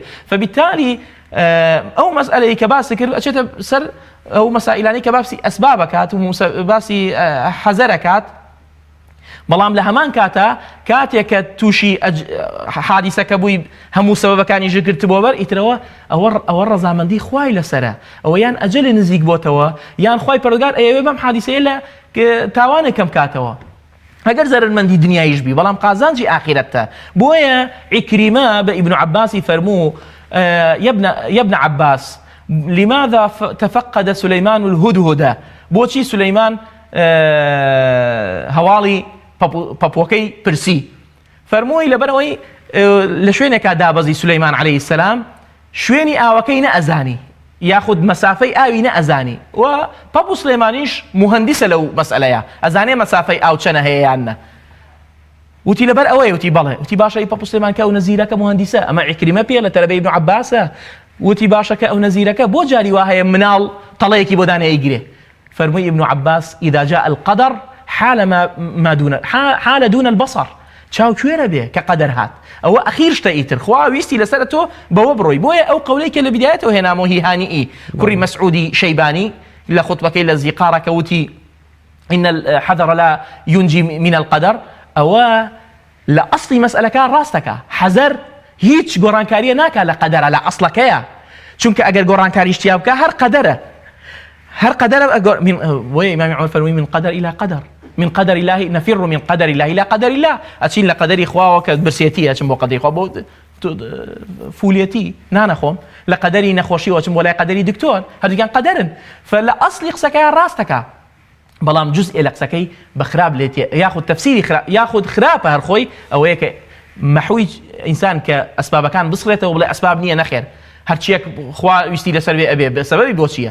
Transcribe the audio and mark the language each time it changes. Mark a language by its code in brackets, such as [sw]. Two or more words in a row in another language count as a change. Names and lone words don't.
[ckb] فبالتالي ئەو مەسئلەی کە باسی کرد ئەچێتە سەر ئەو مەسائلانی کە باسی ئەسبابەکات و باسی حەزەرەکات، بەڵام لە هەمان کاتێک کە تووشی حادیسەکە بووی هەموو سەبەبەکانی ژگرت بۆ بەر ئیترەوە ئەوە ڕەزامەندی خوای لەسەرە، ئەوە یان ئەجەلی نزیک بۆتەوە یان خوای پەروەردگار ئەیەوێ بەم حادیسەیە لە تاوانێک کەم کاتەوە ئەگەر زەرمەندی دنیایش بی، بەڵام قازانجی ئاخرەتە. بۆیە عیکریمە بە ئیبن عەباسی فەرموو [ar] يا ابن عباس لماذا تفقد سليمان الهدهد؟ [ckb] بۆچی سلەیمان هەواڵی پەپۆکەی پرسی؟ فەرمووی لەبەرەوەی لە شوێنێکا دابەزی سلەیمان [ar] عەلەیهی السەلام [ckb] شوێنی ئاوەکەی نەئەزانی یاخود مەسافەی ئاوی نەئەزانی، و پەپ و سلەیمانیش موهەندیسە لەو مەسئلەیە، ئەزانێ مەسافەی ئاو چەنە هەیە یان نە. وتی لەبەر ئەوەیە، وتی بەڵێ، وتی باشە پەپ و سلەیمان کە ئەو نەزیرەکە موهەندیسە، ئەمە عیکریمە پێ لە تەلەبەی ئیبن عەباسە، وتی باشە کە ئەو نەزیرەکە بۆ جاری وا هەیە مناڵ تەڵەیەکی بۆ دانەیەگیرێ. فەرمووی ئیبن عەباس [ar] إذا جاء القدر حال دون البصر، [ckb] چاو کوێرە بێ کە قەدەر هات، ئەوە ئەخیر شتە ئیتر خوا ویستی لەسەر تۆ بەوە بڕۆی. بۆیە ئەو قەولەی کە لە بدایەتەوە هێنامەوە هیهانیئی کوڕی مەسعودی شەیبانی لە خوتبەکەی لە زیقارەکە وتی [ar] إن الحذر لا ينجي من القدر، [ckb] ئەوە لە ئەسڵی مەسئلەکە ڕاستەکە، حەزەر هیچ گۆڕانکاریە ناکات لە قەدەرە، لە ئەسڵەکەیە، چونکە ئەگەر گۆڕانکاری شتیا بکە هەر قەدەرە، هەر قەدەرە. وەیە ئیمامی عومەر فەرمووی [ar] من قەدەر إلى قەدەر، من قدر الله نفر من قدر الله إلى قدر الله، [ckb] ئەچین لە قەدەری خواوە کە برسێتی ئەچم بۆ قەدەری خوا، بۆ فولێتی نانەخۆم، لە قەدەری نەخۆشیەوە ئەچم بۆ لای قەدەری دکتۆر، هەردووکیان قەدەرن. فلە ئەسڵی قسەکەیان ڕاستەکە، بەڵام جزء لە قسەکەی بە خراپ لێتێ، یاخود تەفسیری یاخود خراپە هەر خۆی، ئەوەیە کە مەحووی ئینسان کە ئەسبابەکان بسڕێتەوە بڵێ ئەسباب نییە نەخێر، هەرچیەک خوا ویستی لەسەر بێ ئەبێ، سەبەبی بۆ چییە؟